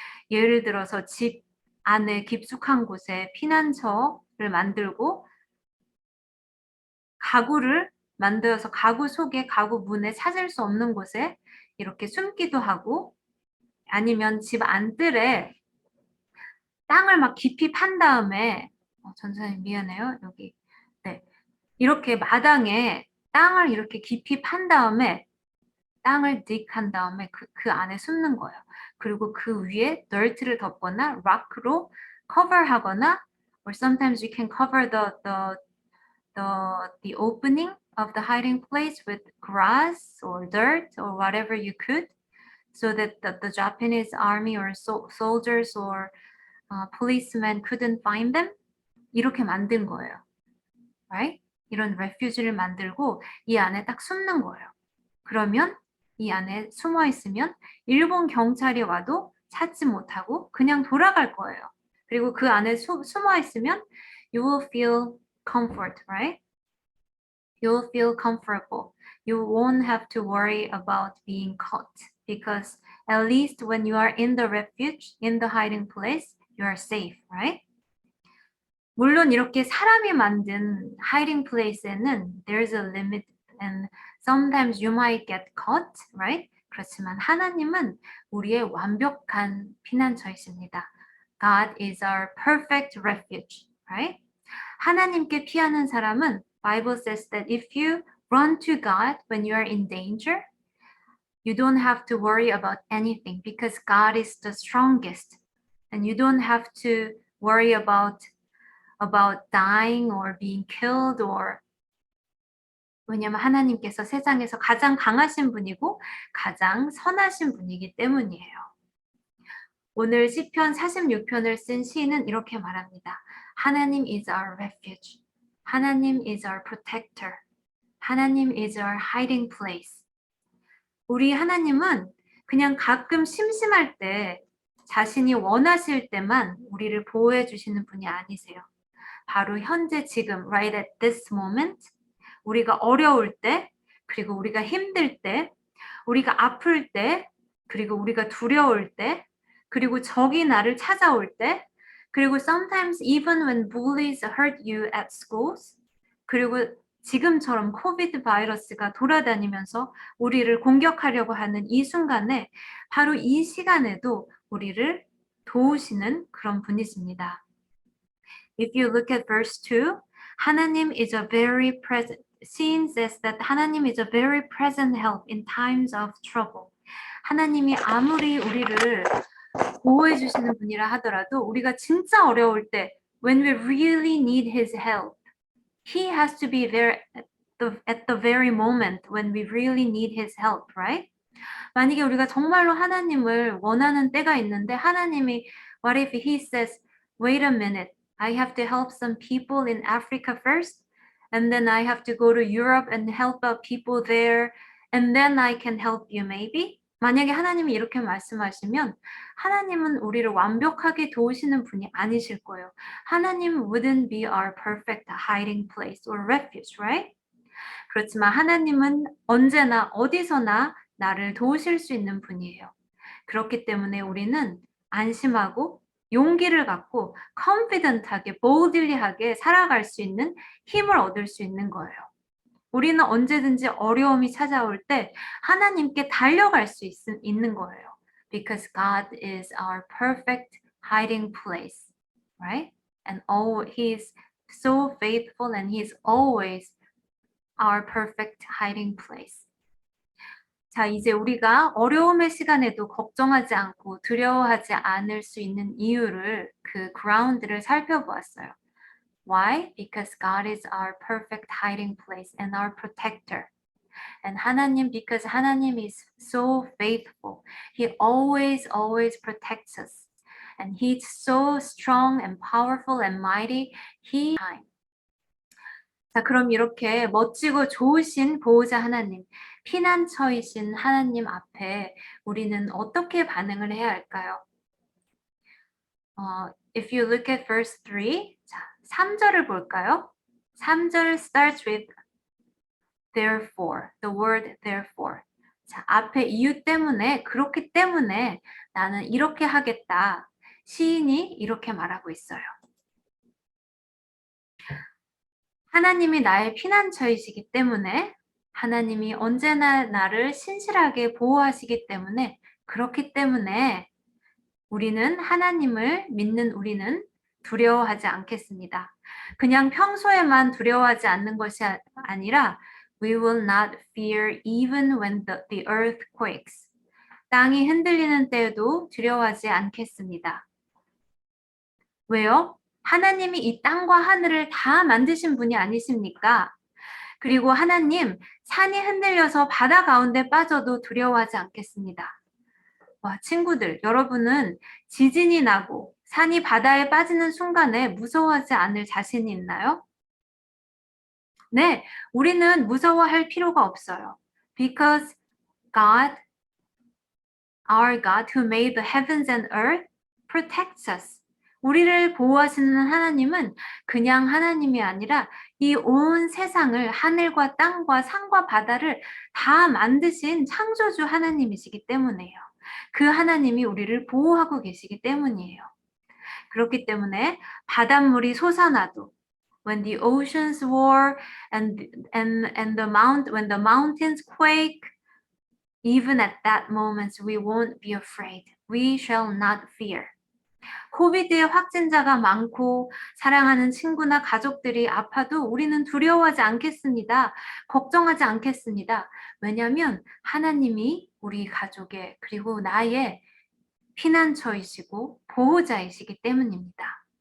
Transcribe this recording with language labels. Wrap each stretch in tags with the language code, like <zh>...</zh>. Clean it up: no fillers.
<ko>예를 들어서 집 안에 깊숙한 곳에 피난처를 만들고 가구를 만들어서 가구 속에 가구 문에 찾을 수 없는 곳에 이렇게 숨기도 하고 아니면 집 안뜰에 땅을 막 깊이 판 다음에 전사님 미안해요. 여기 네. 이렇게 마당에 땅을 이렇게 깊이 판 다음에 땅을 딕한 다음에 그 안에 숨는 거예요. 그리고 그 위에 dirt를 덮거나 rock로 cover하거나</ko> <en>or sometimes you can cover the opening of the hiding place with grass or dirt or whatever you could so that the Japanese army or soldiers or policemen couldn't find them.</en> <ko>이렇게 만든 거예요. Right? 이런 refuge를 만들고 이 안에 딱 숨는 거예요. 그러면 이 안에 숨어 있으면 일본 경찰이 와도 찾지 못하고 그냥 돌아갈 거예요. 그리고 그 안에 숨어 있으면</ko> <en>you will feel comfort, right? You will feel comfortable. You won't have to worry about being caught because at least when you are in the refuge, in the hiding place, you are safe, right?</en> <ko>물론 이렇게 사람이 만든 hiding place에는</ko> <en>there's a limit and sometimes you might get caught, right?</en> <ko>그렇지만 하나님은 우리의 완벽한 피난처이십니다.</ko> <en>God is our perfect refuge, right?</en> <ko>하나님께 피하는 사람은</ko> <en>Bible says that if you run to God when you are in danger, you don't have to worry about anything because God is the strongest and you don't have to worry about dying or being killed or</en> <ko>왜냐면 하나님께서 세상에서 가장 강하신 분이고 가장 선하신 분이기 때문이에요. 오늘 시편 46편을 쓴 시인은 이렇게 말합니다.</ko> <en>하나님 is our refuge. 하나님 is our protector. 하나님 is our hiding place.</en> <ko>우리 하나님은 그냥 가끔 심심할 때 자신이 원하실 때만 우리를 보호해 주시는 분이 아니세요. 바로 현재 지금</ko> <en>right at this moment</en> <ko>우리가 어려울 때 그리고 우리가 힘들 때 우리가 아플 때 그리고 우리가 두려울 때 그리고 적이 나를 찾아올 때 그리고</ko> <en>sometimes even when bullies hurt you at schools</en> <ko>그리고 지금처럼 코비드 바이러스가 돌아다니면서 우리를 공격하려고 하는 이 순간에 바로 이 시간에도 우리를 도우시는 그런 분이십니다.</ko> <en>If you look at verse 2, 하나님 is a very present. Seeing says that 하나님 is a very present help in times of trouble.</en> <ko>하나님이 아무리 우리를 보호해 주시는 분이라 하더라도 우리가 진짜 어려울 때</ko> <en>when we really need his help, he has to be there at the very moment when we really need his help, right?</en> <ko>만약에 우리가 정말로 하나님을 원하는 때가 있는데 하나님이</ko> <en>what if he says, wait a minute, I have to help some people in Africa first, and then I have to go to Europe and help out people there, and then I can help you maybe?</en> <ko>만약에 하나님이 이렇게 말씀하시면 하나님은 우리를 완벽하게 도우시는 분이 아니실 거예요.</ko> <en>하나님 wouldn't be our perfect hiding place or refuge, right?</en> <ko>그렇지만 하나님은 언제나 어디서나 나를 도우실 수 있는 분이에요. 그렇기 때문에 우리는 안심하고 용기를 갖고 confident하게, boldly하게 살아갈 수 있는 힘을 얻을 수 있는 거예요. 우리는 언제든지 어려움이 찾아올 때 하나님께 달려갈 수 있는 거예요.</ko> <en>Because God is our perfect hiding place, right? And He is so faithful and He is always our perfect hiding place.</en> <ko>자, 이제 우리가 어려움의 시간에도 걱정하지 않고 두려워하지 않을 수 있는 이유를 그 ground를 살펴보았어요.</ko> <en>Why? Because God is our perfect hiding place and our protector. And 하나님, because 하나님 is so faithful. He always protects us. And He's so strong and powerful and mighty.</en> <ko>자, 그럼 이렇게 멋지고 좋으신 보호자 하나님, 피난처이신 하나님 앞에 우리는 어떻게 반응을 해야 할까요?</ko> <en>If you look at verse 3,</en> <ko>자, 3절을 볼까요?</ko> <en>3절 starts with therefore, the word therefore.</en> <ko>자, 앞에 이유 때문에, 그렇기 때문에 나는 이렇게 하겠다. 시인이 이렇게 말하고 있어요. 하나님이 나의 피난처이시기 때문에, 하나님이 언제나 나를 신실하게 보호하시기 때문에, 그렇기 때문에 우리는 하나님을 믿는 우리는 두려워하지 않겠습니다. 그냥 평소에만 두려워하지 않는 것이 아니라</ko> <en>we will not fear even when the earth quakes.</en> <ko>땅이 흔들리는 때에도 두려워하지 않겠습니다. 왜요? 하나님이 이 땅과 하늘을 다 만드신 분이 아니십니까? 그리고 하나님, 산이 흔들려서 바다 가운데 빠져도 두려워하지 않겠습니다. 와, 친구들, 여러분은 지진이 나고 산이 바다에 빠지는 순간에 무서워하지 않을 자신이 있나요? 네, 우리는 무서워할 필요가 없어요.</ko> <en>Because God, our God who made the heavens and earth, protects us.</en> <ko>우리를 보호하시는 하나님은 그냥 하나님이 아니라 이 온 세상을 하늘과 땅과 산과 바다를 다 만드신 창조주 하나님이시기 때문이에요. 그 하나님이 우리를 보호하고 계시기 때문이에요. 그렇기 때문에 바닷물이 솟아나도</ko> <en>when the oceans roar and when the mountains quake, even at that moment we won't be afraid. We shall not fear.</en> <ko>코비드의 확진자가 많고 사랑하는 친구나 가족들이 아파도 우리는 두려워하지 않겠습니다. 걱정하지 않겠습니다. 왜냐하면 하나님이 우리 가족의 그리고 나의 피난처이시고 보호자이시기 때문입니다.</ko>